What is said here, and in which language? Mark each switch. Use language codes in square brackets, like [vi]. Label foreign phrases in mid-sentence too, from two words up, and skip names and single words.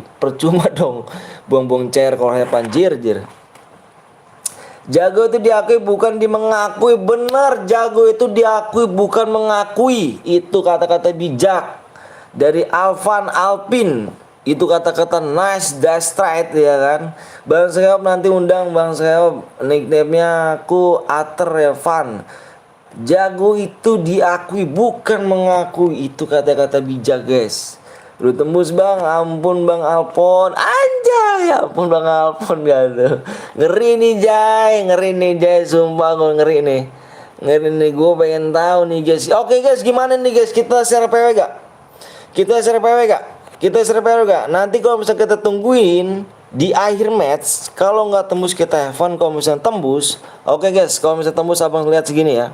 [id] Percuma dong buang-buang cair kalau [en] have fun [id] jir. Jago itu diakui bukan mengakui. Benar, jago itu diakui bukan mengakui. Itu kata-kata bijak dari Alpin. Itu kata-kata nice, [en] that's right [id] ya kan. Bang Seop nanti undang Bang Seop, nickname-nya aku Ater ya Fun. Jago itu diakui bukan mengakui. Itu kata-kata bijak guys. Udah tembus bang, ampun bang Alpon, anjay, ampun bang Alpon gak tuh. Ngeri nih Jay, ngeri nih Jay, sumpah gue ngeri nih. Ngeri nih, gue pengen tahu nih guys. Oke guys, gimana nih guys, kita share PW gak? Kita share PW gak? Kita share PW gak? Nanti kalau misalnya kita tungguin di akhir match, kalau nggak tembus kita [en] have fun, [id] kalau misalnya tembus, oke guys, kalau misalnya tembus abang lihat segini ya.